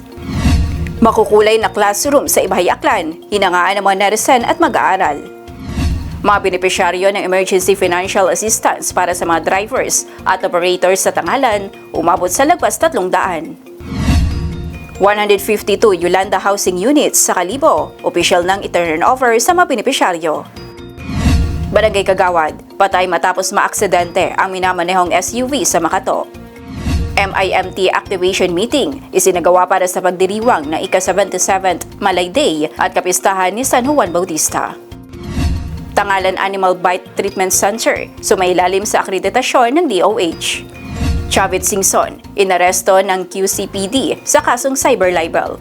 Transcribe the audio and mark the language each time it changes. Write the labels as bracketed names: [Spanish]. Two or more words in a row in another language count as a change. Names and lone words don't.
[Filipino] Makukulay na classroom sa Ibahay Aklan, hinangaan ng mga netizen at mag-aaral. Mga benepisyaryo ng Emergency Financial Assistance para sa mga drivers at operators sa Tangalan, umabot sa lagpas 300. 152 Yolanda Housing Units sa Kalibo, opisyal nang i-turn over sa mga benepisyaryo. Barangay Kagawad, patay matapos maaksidente ang minamanehong SUV sa Makato. MIMT Activation Meeting, isinagawa para sa pagdiriwang ng ika-77th Malay Day at kapistahan ni San Juan Bautista. Tangalan Animal Bite Treatment Center, sumailalim sa akreditasyon ng DOH. Chavit Singson, inaresto ng QCPD sa kasong [English] cyber libel.